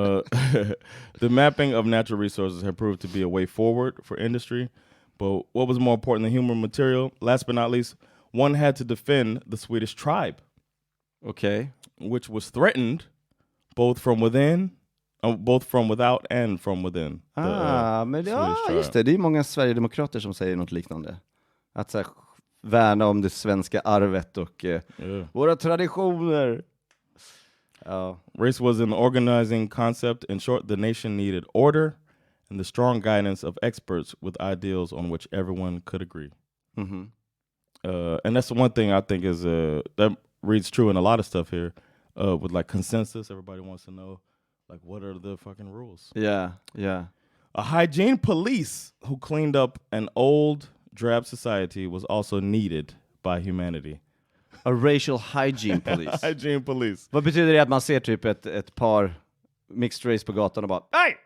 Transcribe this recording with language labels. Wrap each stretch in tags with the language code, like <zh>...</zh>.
<en>The mapping of natural resources have proved to be a way forward for industry. But what was more important than human material? Last but not least, one had to defend the Swedish tribe. Okay. Which was threatened both from within, both from without and from within.</en> <sv>Men just det är många Sverigedemokrater som säger något liknande. Att så här, värna om det svenska arvet och våra traditioner.</sv> <en>Race was an organizing concept. In short, the nation needed order and the strong guidance of experts with ideals on which everyone could agree. And that's the one thing I think is that reads true in a lot of stuff here. With like consensus, everybody wants to know, like, what are the fucking rules? Yeah. A hygiene police who cleaned up an old drab society was also needed by humanity. A racial hygiene police. Hygiene police.</en> <sv>Vad betyder det att man ser typ ett par</sv> <en>mixed race</en> <sv>på gatan och bara</sv>